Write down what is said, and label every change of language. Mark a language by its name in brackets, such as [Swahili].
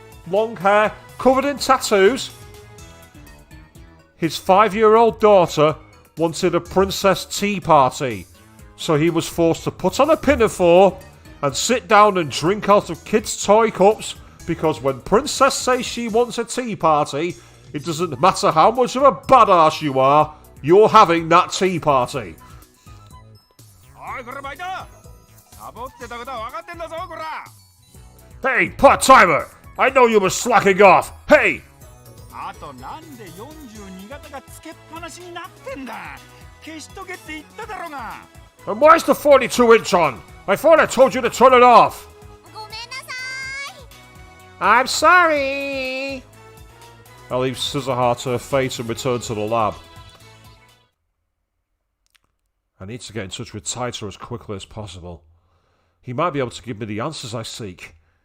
[English] Long hair, covered in tattoos. His 5-year-old daughter wanted a princess tea party, so he was forced to put on a pinafore and sit down and drink out of kids' toy cups, because when Princess says she wants a tea party, it doesn't matter how much of a badass you are, you're having that tea party. [Japanese] おいこれバイト、サボってたことは分かってんだぞこら。 [English] Hey, part-timer! I know you were slacking off! Hey! [Japanese] あとなんで42型がつけっぱなしになってんだ。消しとけって言っただろうが。 [English] And why's the 42-inch on? I thought I told you to turn it off! [Japanese] ごめんなさい。 [English] I'm sorry! I leave Scissorheart to her fate and return to the lab. I need to get in touch with Taito as quickly as possible. He might be able to give me the answers I seek.